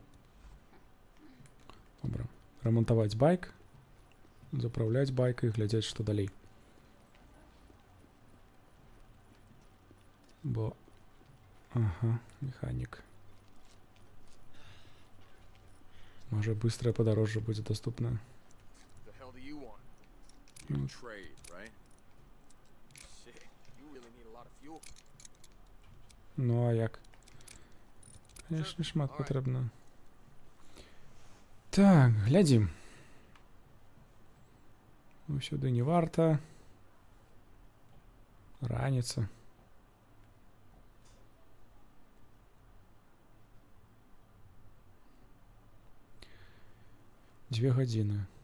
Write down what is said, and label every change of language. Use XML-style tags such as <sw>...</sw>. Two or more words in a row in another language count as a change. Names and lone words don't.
<be>Добра. Рамонтаваць байк. Заправляць байк і глядзець, што далей. Бо... Ага, механік. Можа, быстрае падарожжа будзе доступнае.</be> <en>The hell do you want? You trade, right? Shit, you really need a lot of fuel.</en> <be>Ну, а як? Конечно, шмат патрэбна. Так, глядзім. Ну, сюды не варта. Раніца. Две гадзіны.</be>